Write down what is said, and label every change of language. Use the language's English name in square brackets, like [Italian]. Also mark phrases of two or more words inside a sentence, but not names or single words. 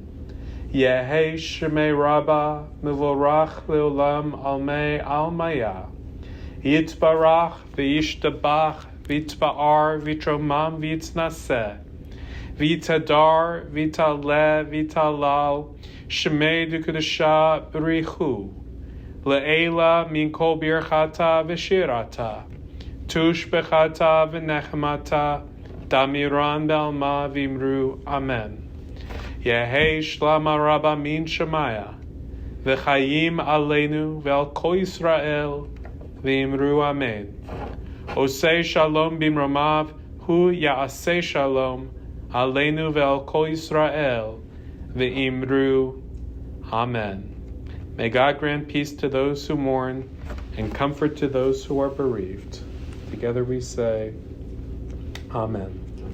[Aramaic] יהא שמה רבא מברך לעלם עלמי עלמיא יתברך וישתבח ויתפאר ויתרומם ויתנשא ויתהדר ויתעלה ויתהלל שמה דקודשא בריך לעלא מן כל ברכתא ושירתא תושבחתא ונחמתא דאמירן בעלמא ואמרו אמן. יהא שלמא רבא מן שמיא, [Hebrew] וחיים עלינו ועל כל ישראל, [Aramaic] ואמרו אמן. [Hebrew] עושה שלום במרומיו הוא יעשה שלום עלינו ועל כל ישראל ואמרו אמן. [English] May God grant peace to those who mourn and comfort to those who are bereaved. Together we say, Amen.